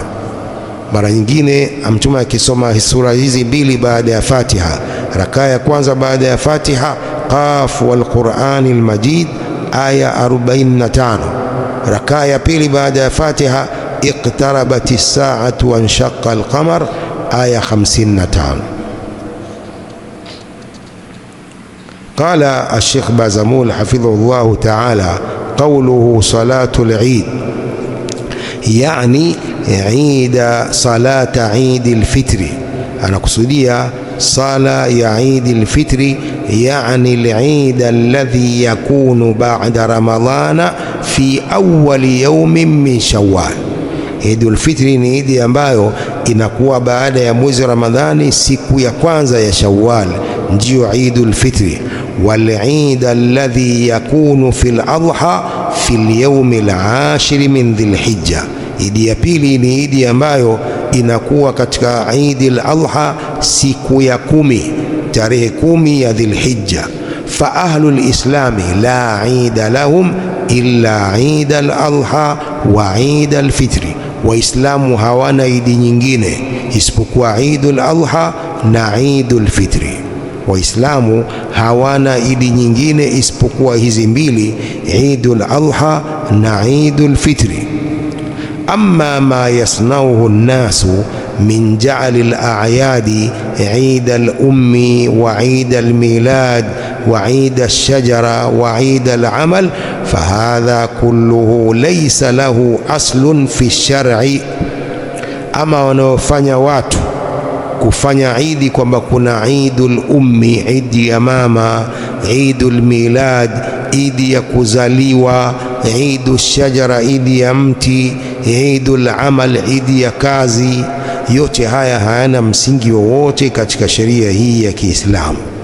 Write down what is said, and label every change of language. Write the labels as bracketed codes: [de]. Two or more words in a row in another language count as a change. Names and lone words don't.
[sw] Mara nyingine Mtume akisoma sura hizi mbili baada ya Fatiha, rakaa ya kwanza baada ya Fatiha [ar] ق والقرآن المجيد [sw] aya 45, rakaa ya pili baada ya Fatiha [ar] اقتربت الساعة وانشق القمر [sw] aya 55. [ar] قال الشيخ بازمول حفظه الله تعالى قوله صلاة العيد يعني عيد صلاة عيد الفطر [sw] anakusudia sala ya Eid al-Fitri, yani [ar] العيد الذي يكون بعد رمضان في أول يوم من شوال. [sw] Eid al-Fitri ni idi ambayo inakuwa baada ya mwezi wa Ramadhani, siku ya kwanza ya Shawwal, ndio Eid al-Fitri. [ar] والعيد الذي يكون في الأضحى في اليوم العاشر من ذي الحجة. [sw] Idi ya pili ni idi ambayo inakuwa katika Eid al-Adha siku ya 10, tarehe 10 ya Dhil-Hijja. [ar] فأهل الإسلام لا عيد لهم إلا عيد الأضحى وعيد الفطر. [sw] Waislamu hawana idi nyingine isipokuwa Eid al-Adha na Eid al-Fitri. Waislamu hawana idi nyingine isipokuwa hizi mbili, Eid al-Adha na Eid al-Fitri. [ar] أما ما يصنعه الناس من جعل الأعياد عيد الأم وعيد الميلاد وعيد الشجرة وعيد العمل فهذا كله ليس له أصل في الشرع. [sw] أما wanaofanya watu kufanya idi kwamba kuna [ar] عيد الأم, [sw] idi ya mama, [ar] عيد الميلاد, [sw] idi ya kuzaliwa, [ar] عيد الشجرة, [sw] idi ya mti, [ar] عيد العمل, [sw] idi ya kazi, yote haya hayana msingi wowote katika sheria hii ya Kiislamu.